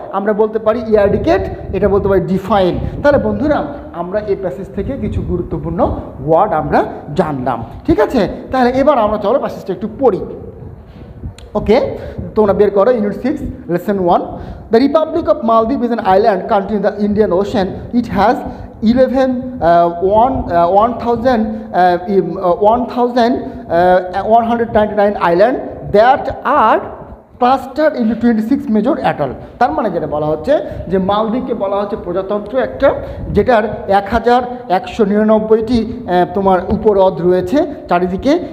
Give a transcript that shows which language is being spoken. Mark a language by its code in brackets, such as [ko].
[bn] আমরা বলতে পারি ইয়ারডিকেট, এটা বলতে পারি ডিফাইন। তাহলে বন্ধুরা, আমরা এই প্যাসেজ থেকে কিছু গুরুত্বপূর্ণ ওয়ার্ড আমরা জানলাম। ঠিক আছে, তাহলে এবার আমরা চলো প্যাসেজটা একটু পড়ি। ওকে, তোমরা বের করো unit 6 lesson 1। [en] The republic of Maldives is an island country in the Indian ocean. It has 1199 islands that are clustered into 26 major atoll। [bn] তার মানে যেটা বলা হচ্ছে যে মালদ্বীপকে বলা হচ্ছে প্রজাতন্ত্র একটা, যেটার 1199টি তোমার উপহ্রদ রয়েছে চারিদিকে।